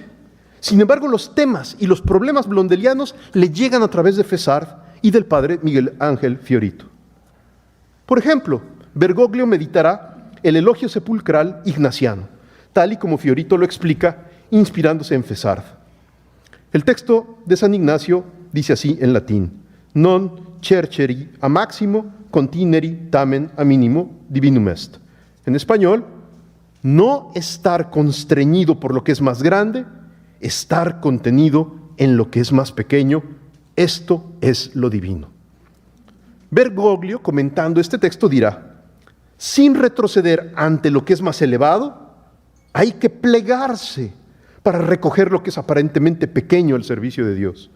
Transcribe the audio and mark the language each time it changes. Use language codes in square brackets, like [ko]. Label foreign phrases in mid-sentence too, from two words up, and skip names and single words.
[es] Sin embargo, los temas y los problemas blondelianos le llegan a través de Fessard y del padre Miguel Ángel Fiorito. Por ejemplo, Bergoglio meditará el elogio sepulcral ignaciano, tal y como Fiorito lo explica, inspirándose en Fessard. El texto de San Ignacio dice así en latín: [la] non cerceri a maximo, contineri tamen a minimo divinum est. [es] En español, no estar constreñido por lo que es más grande, estar contenido en lo que es más pequeño, esto es lo divino. Bergoglio, comentando este texto, dirá: sin retroceder ante lo que es más elevado, hay que plegarse para recoger lo que es aparentemente pequeño al servicio de Dios.